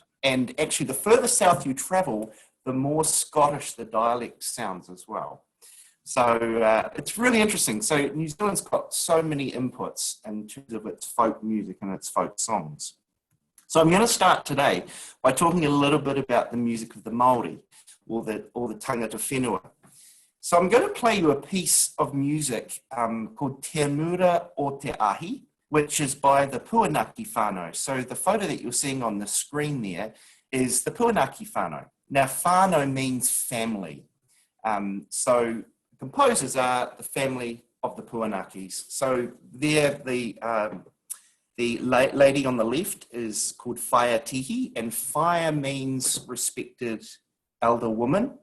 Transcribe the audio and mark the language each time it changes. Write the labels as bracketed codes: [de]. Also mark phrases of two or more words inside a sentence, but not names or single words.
[en] And actually, the further south you travel, the more Scottish the dialect sounds as well. So it's really interesting. So New Zealand's got so many inputs in terms of its folk music and its folk songs. So I'm going to start today by talking a little bit about the music of the Māori, or the [mi] tangata whenua. [en] So I'm going to play you a piece of music called Te Mura o Te Ahi, which is by the Puanaki whānau. So the photo that you're seeing on the screen there is the Puanaki whānau. Now, whānau means family. So composers are the family of the Puanakis. So there, the lady on the left is called Whaia Tihi, and Whaia means respected elder woman.